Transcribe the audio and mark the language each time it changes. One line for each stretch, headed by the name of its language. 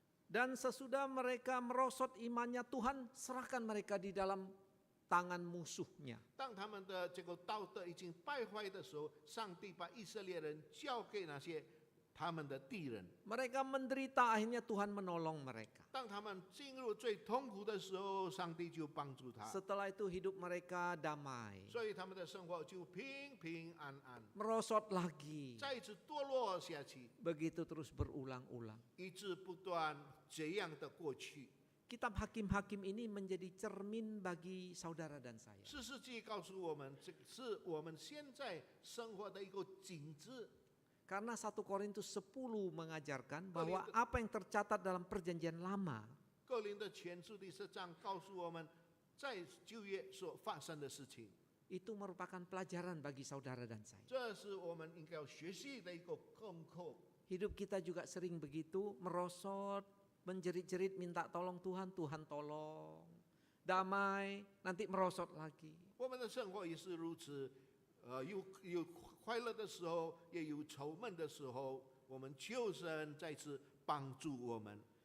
Indonesian: Dan sesudah mereka merosot imannya, Tuhan serahkan mereka di dalam tangan musuhnya.
Chinese: 当他们的这个道德已经败坏的时候，上帝把以色列人交给那些他们的敌人。
Indonesian: Mereka menderita, akhirnya Tuhan menolong mereka.
Chinese: 当他们进入最痛苦的时候，上帝就帮助他，
Indonesian: Setelah itu hidup mereka damai.
Chinese: 所以他们的生活就平平安安。
Indonesian: Merosot lagi.
Chinese: 再一次堕落下去，
Indonesian: Begitu terus berulang-ulang.
Chinese: 一直不断这样的过去。
Indonesian: Kitab Hakim-Hakim ini menjadi cermin bagi saudara dan saya.
Chinese: 四世纪告诉我们，这是我们现在生活的一个景致。
Indonesian: Karena 1 Korintus 10 mengajarkan bahwa apa yang tercatat dalam perjanjian lama
Chinese: 哥林的前书第10章告诉我们，在旧约所发生的事情，
Indonesian: itu merupakan pelajaran bagi saudara dan saya.
Chinese: 这是我们应该要学习的一个功课。
Indonesian: Hidup kita juga sering begitu, merosot, menjerit-jerit minta tolong Tuhan, Tuhan tolong. Damai, nanti merosot lagi.
Chinese: 我们的生活也是如此，有快乐的时候，也有愁闷的时候，我们求神再次帮助我们。